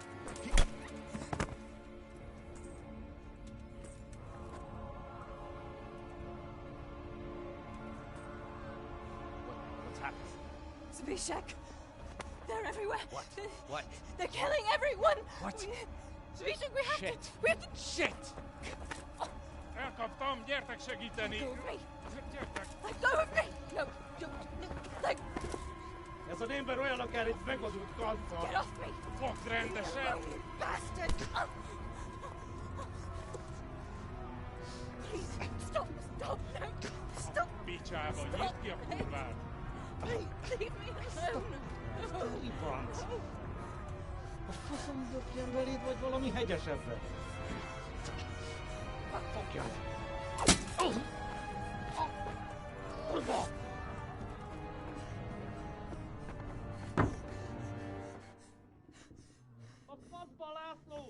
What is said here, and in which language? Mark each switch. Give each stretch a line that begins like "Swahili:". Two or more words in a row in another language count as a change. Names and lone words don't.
English: What's happened? Zbyszek! They're everywhere! What? What? They're killing everyone! What? Zbyszek, we have Shit. to... We have to... Shit!
Hungarian: Elkaptam, gyertek segíteni!
English: Let go of me!
Hungarian: Gyertek!
English: Let go of me! No, let...
Hungarian: Ez az ember olyan akár egy megadott kanca!
English: Get off me!
Hungarian: Fogd rendesen!
English: You bastard! Please, stop, no, stop!
Hungarian: Picsába, nyisd ki a kurvát!
English: Please, leave me alone!
Hungarian: Franc! A faszom dökjen beléd, vagy valami hegyesebbre? Fogjad! Kurva! A faszba, László!